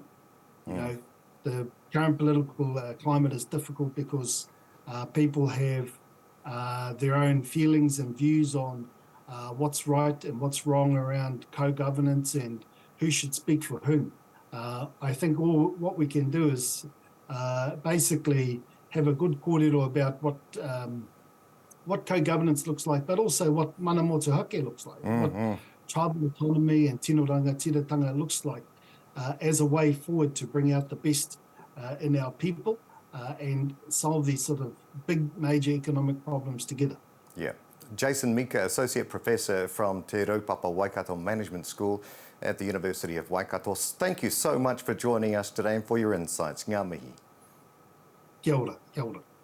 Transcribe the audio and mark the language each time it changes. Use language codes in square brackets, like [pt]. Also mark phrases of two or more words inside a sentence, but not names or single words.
[en] You know, the current political climate is difficult because people have their own feelings and views on what's right and what's wrong around co-governance and who should speak for whom. I think what we can do is basically have a good kōrero about what co-governance looks like, but also what [mi] mana motuhake [en] looks like, what tribal autonomy and [mi] tino rangatiratanga [en] looks like as a way forward to bring out the best in our people and solve these sort of big major economic problems together. Yeah. Jason Mika, Associate Professor from Te Raupapa Waikato Management School at the University of Waikato. Thank you so much for joining us today and for your insights. [mi] Ngā mihi. Kia ora, kia ora.